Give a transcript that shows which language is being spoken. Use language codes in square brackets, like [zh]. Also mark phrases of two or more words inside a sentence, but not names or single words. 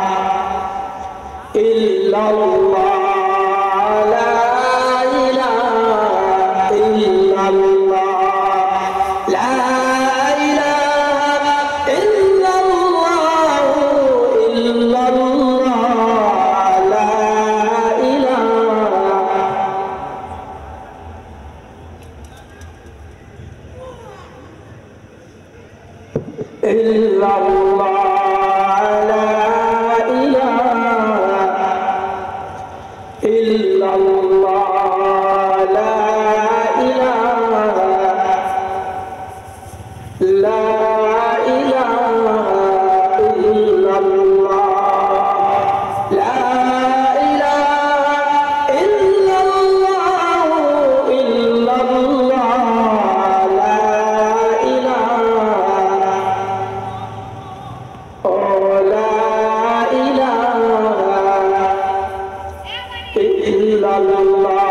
[ar] إلا الله لا إله إلا الله لا إله إلا الله إلا الله لا إله إلا الله لا إله إلا الله لا إله لا إله إلا الله لا إله إلا الله إلا الله لا إله لا إله إلا الله